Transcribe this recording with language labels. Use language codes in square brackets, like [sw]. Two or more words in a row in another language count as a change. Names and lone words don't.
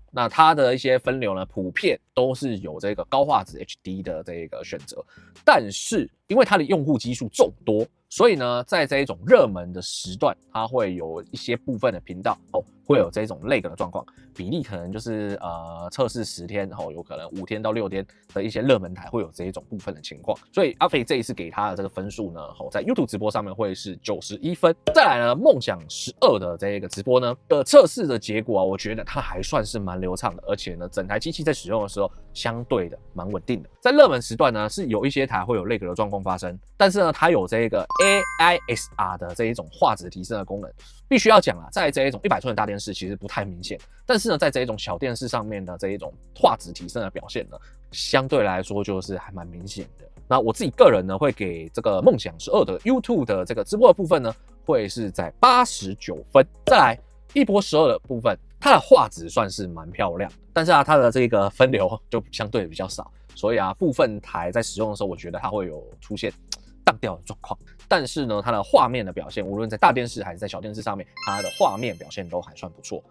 [zh] 那它的一些分流呢，普遍都是有這個高畫質 HD 的這個選擇，但是因為它的用戶基數众多，所以呢，在這一種熱門的时段，它会有一些部分的頻道會有這種 lag 的狀況，比例可能就是測試10天有可能5天到6天的一些熱門台會有這一種部分的情況，所以阿肥這一次給他的這個分數呢，在 YouTube 直播上面會是91分。再來呢，夢想12的這個直播呢的測試的結果我覺得它還算是蠻流暢的，而且呢，整台機器在使用的時候相對的蠻穩定的。在熱門时段呢，是有一些台会有 lag 的狀況發生，但是呢，它有這個 AISR 的這一種畫質提升的功能。必須要講啦，在這一種100寸的大電視其實不太明顯，但是呢，在這一種小電視上面的這一種畫質提升的表現呢，相對來說就是還蠻明顯的。那我自己個人呢，会給這個夢想12的 YouTube 的這個直播的部分呢，會是在89分。再來一波12的部分，它的畫質算是蠻漂亮，但是它的这個分流就相对比較少，所以部分台在使用的時候，我覺得它會有出現當掉的狀況。但是呢，它的畫面的表現，無論在大電視還是在小電視上面，它的畫面表現都還算不錯。